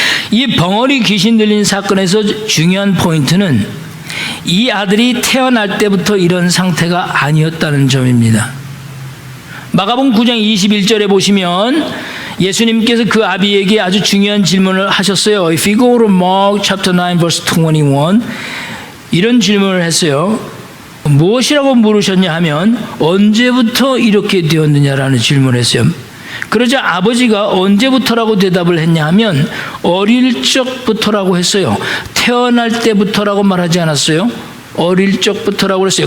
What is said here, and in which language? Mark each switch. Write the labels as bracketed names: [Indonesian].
[Korean] 이 벙어리 귀신 들린 사건에서 중요한 포인트는 이 아들이 태어날 때부터 이런 상태가 아니었다는 점입니다. 마가복음 9장 21절에 보시면 예수님께서 그 아비에게 아주 중요한 질문을 하셨어요. [English] If you go to Mark chapter 9 verse 21 [Korean] 이런 질문을 했어요. 무엇이라고 물으셨냐 하면 언제부터 이렇게 되었느냐라는 질문을 했어요. 그러자 아버지가 언제부터라고 대답을 했냐 하면 어릴 적부터라고 했어요. 태어날 때부터라고 말하지 않았어요. 어릴 적부터라고 했어요.